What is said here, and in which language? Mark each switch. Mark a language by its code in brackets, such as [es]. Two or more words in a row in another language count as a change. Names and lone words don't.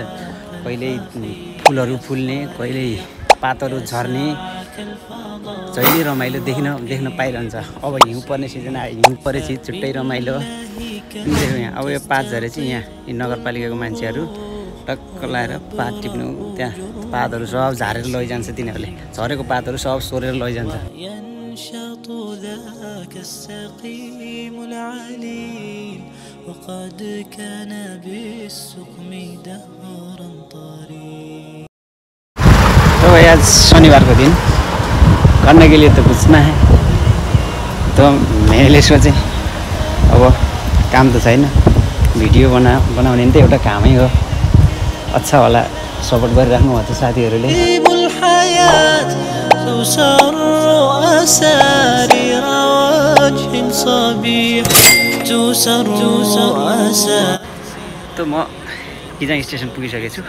[ne] कहिले फुलहरू फुल्ने कहिले पातहरू झर्ने जहिले रमाइलो देख्न पाइरहन्छ। अब हिउँ पर्ने सिजन आयो हिउँ परेपछि छुट्टै रमाइलो। यहाँ अब यो पात झरेपछि यहाँ यी नगरपालिकाको मान्छेहरू टक्क लाएर पात टिप्नु त्यहाँ पातहरू सब झारेर लैजान्छ। तिनीहरूले झरेको पातहरू सब सोरेर लैजान्छ। [ar] وقد كان بالسقم دهرا طريق। [hi] तो भाई आज शनिवार को दिन करने के लिए तो कुछ ना है [ne] तो मैले सोचे अब काम तो छैन भिडियो बनाउने नि त एउटा कामै हो। अच्छा होला सपोर्ट गरिराख्नु भएको छ साथीहरुले। तो म गिजाङ स्टेसन पुगिसकेको छु।